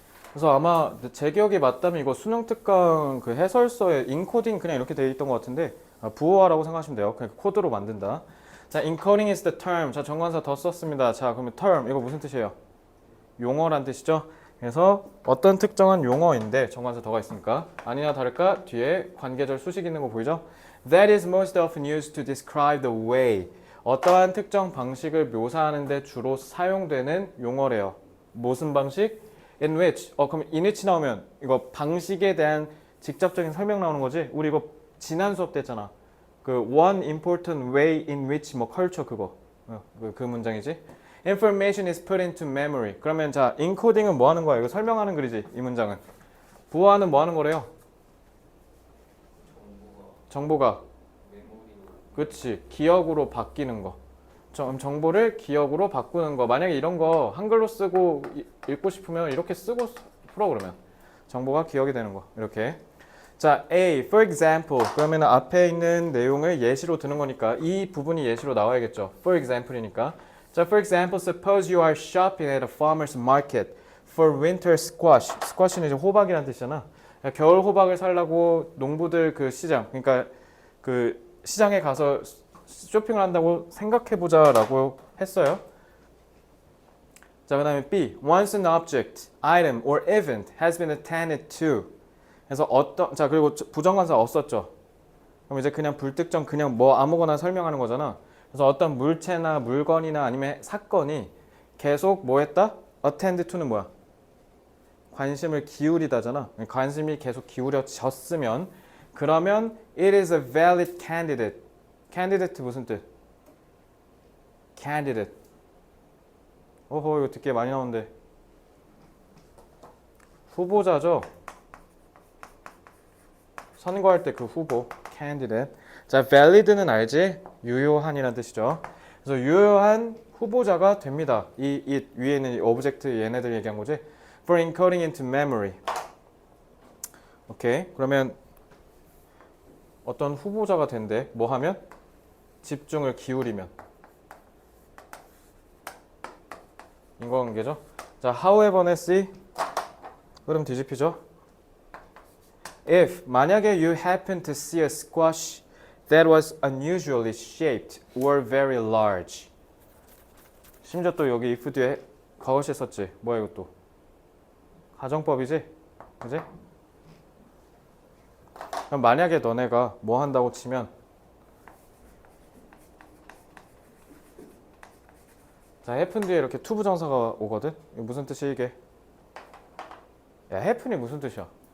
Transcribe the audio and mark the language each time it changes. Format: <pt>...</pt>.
<ko>그래서 아마 제 기억이 맞다면 이거 수능 특강 그 해설서에 인코딩 그냥 이렇게 돼 있던 것 같은데 부호화라고 생각하시면 돼요. 그러니까 코드로 만든다. 자,</ko> <en>encoding is the term.</en> <ko>자, 정관사 더 썼습니다. 자, 그러면 term 이거 무슨 뜻이에요? 용어란 뜻이죠. 그래서 어떤 특정한 용어인데 정관사 더가 있으니까 아니나 다를까 뒤에 관계절 수식 있는 거 보이죠?</ko> <en>That is most often used to describe the way.</en> <ko>어떠한 특정 방식을 묘사하는 데 주로 사용되는 용어래요. 무슨 방식? In which. 그럼 in which 나오면 이거 방식에 대한 직접적인 설명 나오는 거지? 우리 이거 지난 수업 때 했잖아.</ko> <en>그 one important way in which 뭐 culture 그거.</en> <ko>그 문장이지.</ko> <en>Information is put into memory.</en> <ko>그러면 자, encoding은 뭐 하는 거야? 이거 설명하는 글이지, 이 문장은. 부호화는 뭐 하는 거래요? 정보가. 그치, 기억으로 바뀌는 거. 정보를 기억으로 바꾸는 거. 만약에 이런 거 한글로 쓰고 읽고 싶으면 이렇게 쓰고 풀어 그러면. 정보가 기억이 되는 거. 이렇게. 자, A, for example. 그러면 앞에 있는 내용을 예시로 드는 거니까 이 부분이 예시로 나와야겠죠.</ko> <en>For example이니까. 자, for example, suppose you are shopping at a farmer's market for winter squash.</en> <ko>squash는 이제 호박이라는 뜻이잖아. 겨울 호박을 사려고 농부들 그 시장, 그러니까 그 시장에 가서 쇼핑을 한다고 생각해보자라고 했어요. 자, 그 다음에 B.</ko> <en>Once an object, item, or event has been attended to.</en> <ko>그래서 자, 그리고 부정관사 없었죠. 그럼 이제 그냥 불특정, 그냥 뭐 아무거나 설명하는 거잖아. 그래서 어떤 물체나 물건이나 아니면 사건이 계속 뭐 했다? attend to는 뭐야? 관심을 기울이다잖아. 관심이 계속 기울여졌으면 그러면</ko> <en>it is a valid candidate.</en> <ko>candidate 무슨 뜻?</ko> <en>candidate.</en> <ko>오호, 이거 듣기 많이 나오는데. 후보자죠. 선거할 때 그 후보, candidate. 자, valid는 알지? 유효한이라는 뜻이죠. 그래서 유효한 후보자가 됩니다. 이 위에 있는 오브젝트 얘네들 얘기한 거지.</ko> <en>For encoding into memory.</en> <ko>오케이. 그러면 어떤 후보자가 된대. 뭐 하면? 집중을 기울이면 인과관계죠. 자, however는 C 흐름 뒤집히죠.</ko> <en>If 만약에 you happen to see a squash that was unusually shaped or very large.</en> <ko>심지어 또 여기 if 뒤에 과거시 썼지. 뭐야 이것도 가정법이지, 그지? 그럼 만약에 너네가 뭐 한다고 치면, 자, happen 뒤에 이렇게 to 부정사가 오거든. 이게 무슨 뜻이 이게? 야, happen이 무슨 뜻이야?</ko>